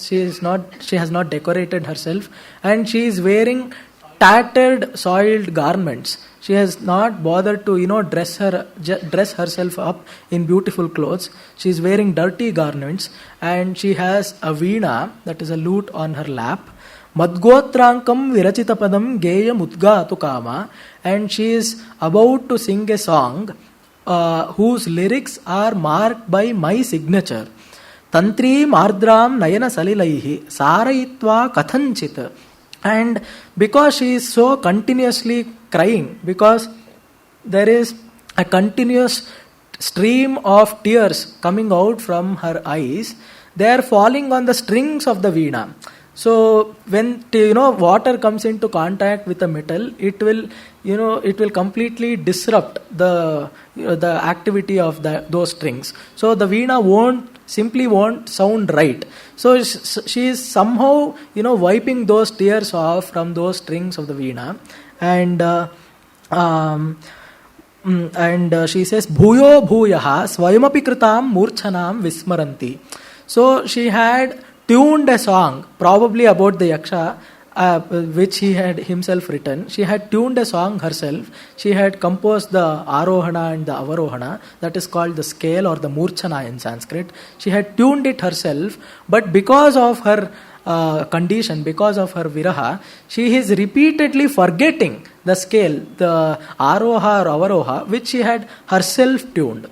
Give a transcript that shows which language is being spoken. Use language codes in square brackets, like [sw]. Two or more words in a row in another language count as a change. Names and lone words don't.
[en] She has not decorated herself, and she is wearing tattered, soiled garments. She has not bothered to dress herself up in beautiful clothes. She is wearing dirty garments, and she has a veena, that is a lute, on her lap. [sa] मद्गोत्राङ्कं विरचितपदं गेयमुद्गातुकामा, [en] and she is about to sing a song whose lyrics are marked by my signature. [sa] तन्त्रीमार्द्रां नयनसलिलैः सारयित्वा कथंचित्. [en] And because she is so continuously crying, because there is a continuous stream of tears coming out from her eyes, they are falling on the strings of the veena. So when water comes into contact with the metal, it will completely disrupt the activity of those strings. So the veena won't sound right. So she is somehow wiping those tears off from those strings of the veena, and she says [sa] भूयो भूयः स्वयमपि कृतां मूर्च्छनां विस्मरन्ती. [en] So she had tuned a song, probably about the Yaksha, which he had himself written. She had tuned a song herself. She had composed the Arohana and the Avarohana, that is called the scale or the Murchana in Sanskrit. She had tuned it herself, but because of her condition, because of her viraha, she is repeatedly forgetting the scale, the Aroha or Avaroha, which she had herself tuned.